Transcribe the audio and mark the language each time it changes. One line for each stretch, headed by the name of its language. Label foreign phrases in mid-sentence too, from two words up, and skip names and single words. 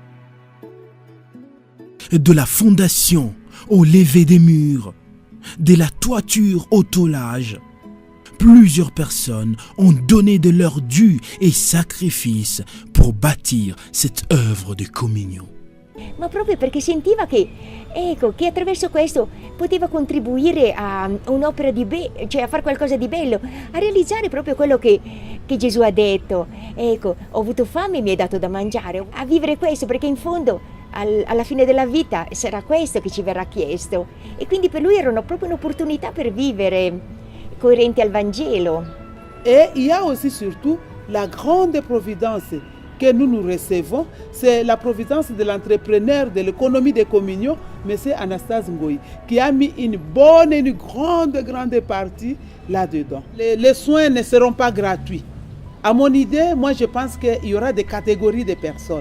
French: De la fondation au lever des murs, de la toiture au tôlage, plusieurs personnes ont donné de leur dû et sacrifice pour bâtir cette œuvre de communion.
Italian: Ma proprio perché sentiva che attraverso questo poteva contribuire a un'opera cioè a fare qualcosa di bello, a realizzare proprio quello che Gesù ha detto. Ecco, ho avuto fame e mi hai dato da mangiare, a vivere questo, perché in fondo alla fine della vita sarà questo che ci verrà chiesto. E quindi per lui era proprio un'opportunità per vivere coerente al Vangelo.
French: Et il y a aussi surtout la grande providence que nous recevons, c'est la providence de l'entrepreneur de l'économie de communion, M. Anastase Ngoyi, qui a mis une grande partie là-dedans. Les soins ne seront pas gratuits. À mon idée, moi je pense qu'il y aura des catégories de personnes.